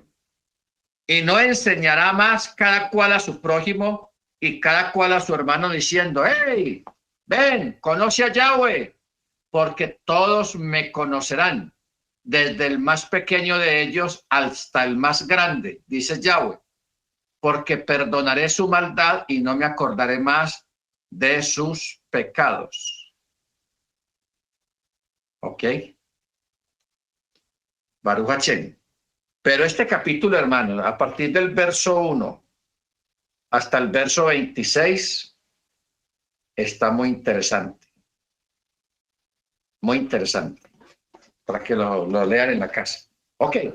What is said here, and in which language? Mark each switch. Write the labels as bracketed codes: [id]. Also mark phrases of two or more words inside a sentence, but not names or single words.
[es] Y no enseñará más cada cual a su prójimo y cada cual a su hermano diciendo, hey, ven, conoce a Yahweh, porque todos me conocerán, desde el más pequeño de ellos hasta el más grande, dice Yahweh, porque perdonaré su maldad y no me acordaré más de sus pecados. ¿Ok? [he] ברוך השם. [es] Pero este capítulo, hermano, a partir del verso 1 hasta el verso 26, está muy interesante. Muy interesante. Para que lo lean en la casa. Ok.